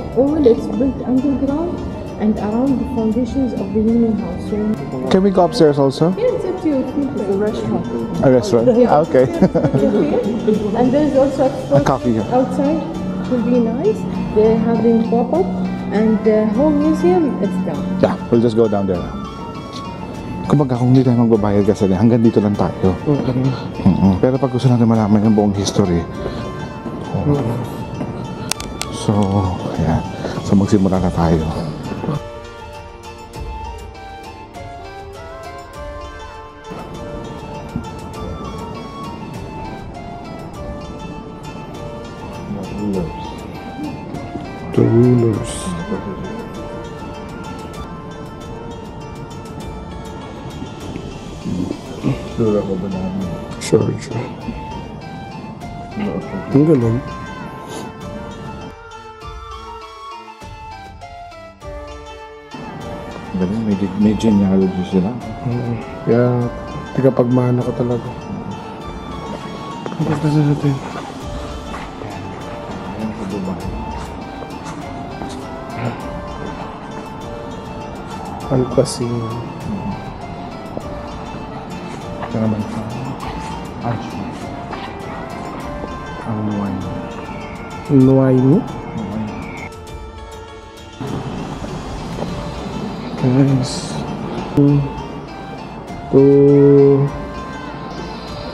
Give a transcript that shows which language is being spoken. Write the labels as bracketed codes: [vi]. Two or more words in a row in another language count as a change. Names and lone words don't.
[en] All it's built underground and around the foundations of the Union House. So Can we go upstairs also? yeah, it's up to you. It's a restaurant. A restaurant? Yeah. Okay. And there's also A coffee here. outside. It will be nice. They're having pop-up, and the whole museum is down. Yeah, we'll just go down there. [tl] Kumbaga kung hindi tayo magbabayad kasi hanggang dito lang tayo. Pero pag gusto natin malaman yung buong history, so, ayan. So magsimula na tayo. [en] The rulers. [tl] Sure ako ba namin? Sharjah. Ang galing. Galing, may genealogy sila. Kaya, tigapagmana ko talaga. Punta na natin. Ayan sa Dubai. Al-Qasim. Ito naman sa Ajman. Ang wine. Nuaini. [en] Guys. To